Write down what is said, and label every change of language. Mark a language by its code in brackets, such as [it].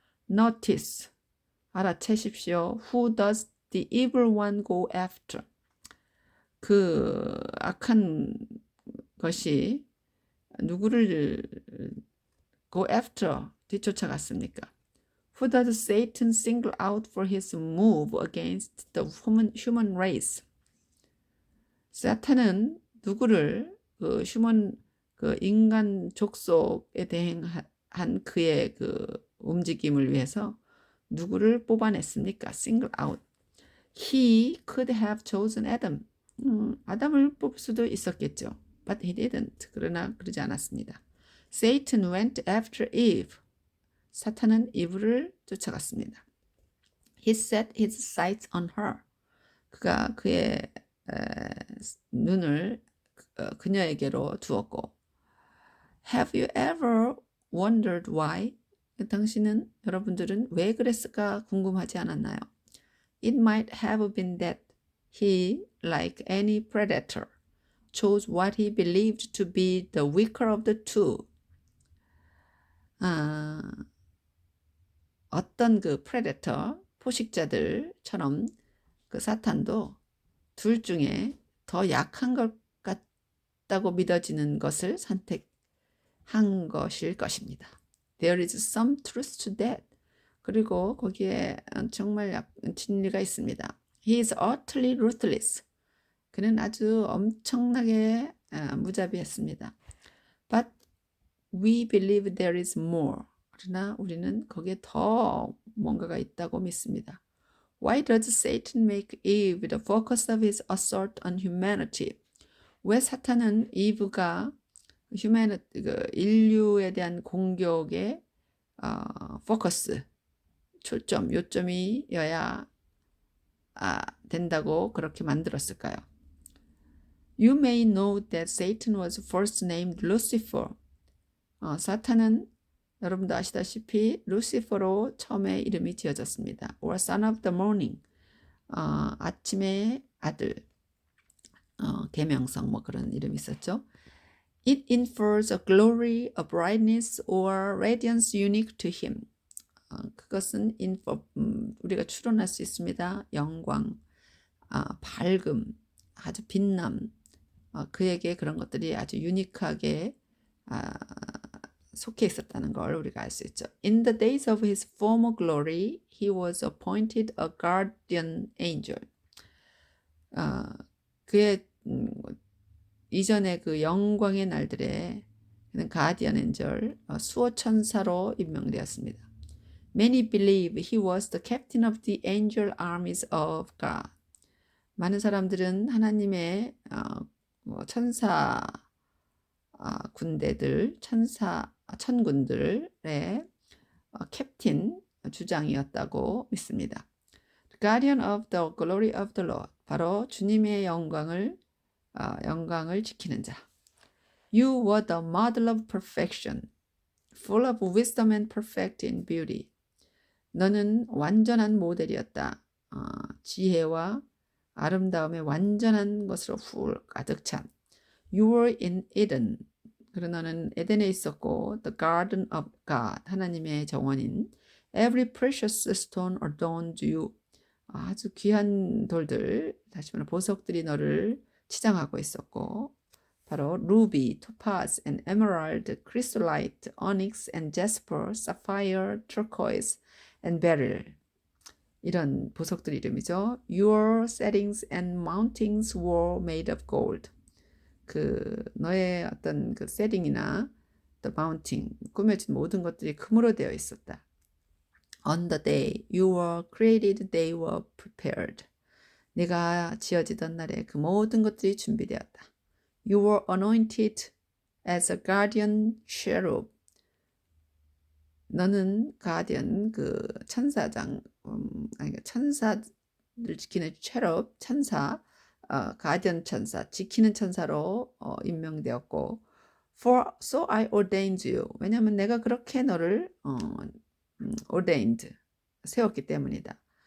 [en] Notice, [ko] 알아채십시오. [en] Who does the evil one go after? [ko] 그 악한 것이 누구를 [en] go after, [ko] 뒤쫓아갔습니까? [en] Who does Satan single out for his move against the human race? [ko] 사탄은 누구를 그 인간 족속에 대행한 그의 그 움직임을 위해서 누구를 뽑아냈습니까? [en] Single out. He could have chosen Adam. [ko] 아담을 뽑을 수도 있었겠죠. [en] But he didn't. [ko] 그러나 그러지 않았습니다. [en] Satan went after Eve. [ko] 사탄은 이브를 쫓아갔습니다. [en] He set his sights on her. [ko] 그가 그의 눈을 그녀에게로 두었고, [en] Have you ever wondered why? [ko] 여러분들은 왜 그랬을까 궁금하지 않았나요? [en] It might have been that he, like any predator, chose what he believed to be the weaker of the two. [ko] 어떤 그 predator, 포식자들처럼 그 사탄도 둘 중에 더 약한 것 같다고 믿어지는 것을 선택한 것일 것입니다. [en] There is some truth to that. [ko] 그리고 거기에 정말 진리가 있습니다. [en] He is utterly ruthless. [ko] 그는 아주 엄청나게 무자비했습니다. [en] But we believe there is more. [ko] 그러나 우리는 거기에 더 뭔가가 있다고 믿습니다. [en] Why does Satan make Eve the focus of his assault on humanity? [ko] 왜 사탄은 이브가 인류에 대한 공격의 포커스, 초점, 요점이어야 된다고 그렇게 만들었을까요? [en] You may know that Satan was first named Lucifer. [ko] 사탄은 여러분도 아시다시피 루시퍼로 처음에 이름이 지어졌습니다. [en] Or son of the morning. [ko] 아침의 아들. 계명성 뭐 그런 이름이 있었죠. [en] It infers a glory, a brightness, or radiance unique to him. [ko] 그것은 우리가 추론할 수 있습니다. 영광, 밝음, 아주 빛남. 그에게 그런 것들이 아주 유니크하게 속해 있었다는 걸 우리가 알 수 있죠. [en] In the days of his former glory, he was appointed a guardian angel. [ko] 그의 이전에 그 영광의 날들에 그는 가디언 엔젤 수호 천사로 임명되었습니다. [en] Many believe he was the captain of the angel armies of God. [ko] 많은 사람들은 하나님의 천사 군대들, 천군들의 캡틴 주장이었다고 믿습니다. [en] The guardian of the glory of the Lord. [ko] 바로 주님의 영광을 지키는 자. [en] You were the model of perfection, full of wisdom and perfect in beauty. [ko] 너는 완전한 모델이었다. 지혜와 아름다움의 완전한 것으로 가득 찬. [en] You were in Eden. [ko] 그러나 너는 에덴에 있었고, [en] the garden of God. [ko] 하나님의 정원인. [en] Every precious stone adorned you. [ko] 아주 귀한 돌들, 다시 말해 보석들이 너를 치장하고 있었고, 바로 [en] ruby, topaz, and emerald, chrysolite, onyx, and jasper, sapphire, turquoise, and beryl. [ko] 이런 보석들 이름이죠. [en] Your settings and mountings were made of gold. [ko] 그 너의 어떤 그 세팅이나 the mounting, 꾸며진 모든 것들이 금으로 되어 있었다. [en] On the day you were created, they were prepared. [ko] 네가 지어지던 날에 그 모든 것들이 준비되었다. [en] You were anointed as a guardian cherub. [ko] 너는 가디언 그 천사장, 천사를 지키는 cherub, 천사, 가디언 천사, 지키는 천사로 임명되었고, [en] For so I ordained you. [ko] 왜냐하면 내가 그렇게 너를 ordained, 세웠기 때문이다.